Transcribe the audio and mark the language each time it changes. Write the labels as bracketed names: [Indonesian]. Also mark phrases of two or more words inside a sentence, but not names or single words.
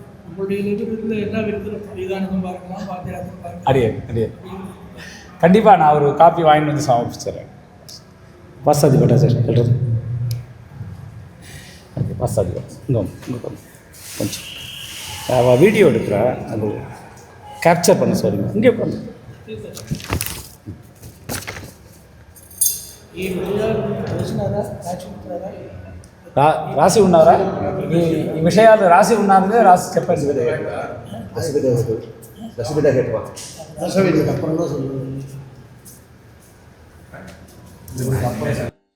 [Tamil] அடியே அடியே கண்டிப்பாக நான் ஒரு காப்பி வாங்கிட்டு வந்து சமர்ப்பிச்சிடுறேன். பாசாதி பட்டாச்சாரி சொல்கிறது ஓகே. பாசாதி இங்கே கொஞ்சம் அவள் வீடியோ எடுக்கிற அது கேப்சர் பண்ண சொல்லுங்க. இங்கே பண்ணு. [Telugu] రాసి ఉన్నారా ఈ విషయాలు రాసి ఉన్నారనే రాసి చెప్పండి. [Tamil] ரசவிதை அப்புறம் தான் சொல்லுவேன்.